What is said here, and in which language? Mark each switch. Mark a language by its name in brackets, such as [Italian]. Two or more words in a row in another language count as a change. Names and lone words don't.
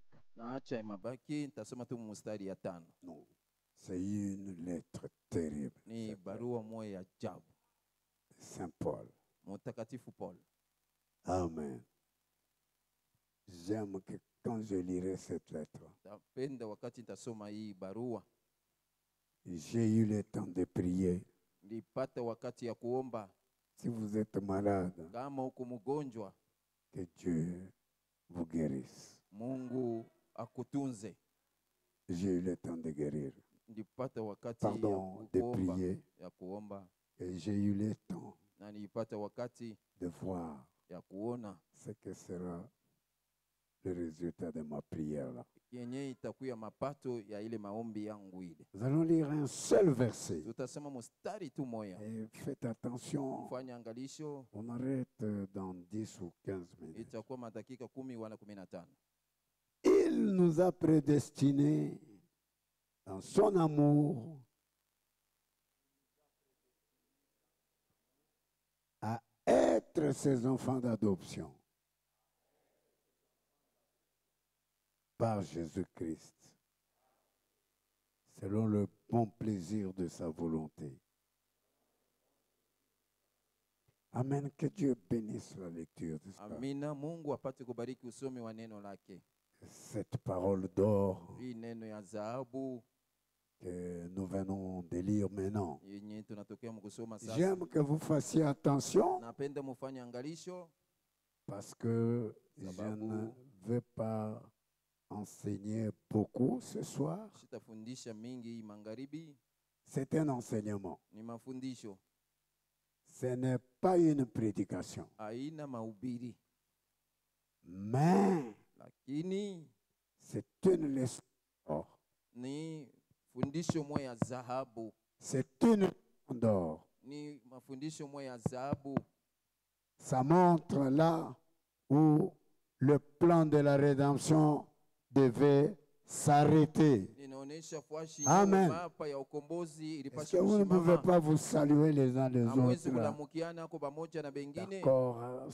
[Swahili] naacha mabaki nitasoma tu mstari ya 5. [French] non, c'est une lettre terrible. [Swahili] Ni [French] Cette lettre [Swahili] barua moja ya ajabu. [French] de Saint Paul. [Swahili] Mtakatifu Paul. Amen. [French] J'aime que quand je lirai cette lettre, [Swahili] Tapenda wakati nitasoma hii barua, [French] j'ai eu le temps de prier. [Swahili] nilipata wakati ya kuomba. [French] Si vous êtes malade, [Swahili] Kama uko mgonjwa, [French] que Dieu vous guérisse. [Swahili] Mungu akutunze. [French] J'ai eu le temps de guérir. [Swahili] Nilipata wakati [French] Pardon, de prier. [Swahili] ya kuomba, [French] Et j'ai eu le temps [Swahili] na nilipata wakati [French] de voir [Swahili] ya kuona [French] ce que sera le résultat de ma prière là. [Swahili] yenye itakuya mapato ya ile maombi yangu ile. [French] Nous allons lire un seul verset. [Swahili] Tutasema mstari tu moja. [French] Et faites attention, [Swahili] Fanya angalisho, [French] on arrête dans 10 ou 15 minutes. [Swahili] itakuwa madakika 10 wala 15. [French] Il nous a prédestinés dans son amour à être ses enfants d'adoption par Jésus-Christ, selon le bon plaisir de sa volonté. Amen. Que Dieu bénisse la lecture de ce [Swahili] Amina. Mungu apate kubariki usomi wa neno lake. [French] cette parole d'or [Swahili] Hii neno ya dhahabu [French] que nous venons de lire maintenant. [Swahili] yenye tunatokea mkusoma sasa. [French] J'aime que vous fassiez attention [Swahili] Napenda mufanye angalisho [French] parce que je ne veux pas enseigner beaucoup ce soir. [Swahili] sitafundisha mingi hii magharibi. [French] C'est un enseignement. [Swahili] Ni mafundisho. [French] Ce n'est pas une prédication. [Swahili] Haina mahubiri. [French] Mais [Swahili] Lakini [French] c'est une leçon d'or. [Swahili] ni fundisho moja ya dhahabu. [French] C'est une leçon d'or. [Swahili] Ni mafundisho moja ya dhahabu. [French] Ça montre là où le plan de la rédemption devait s'arrêter. Amen. Est-ce que vous ne pouvez pas vous saluer les uns les autres là? D'accord.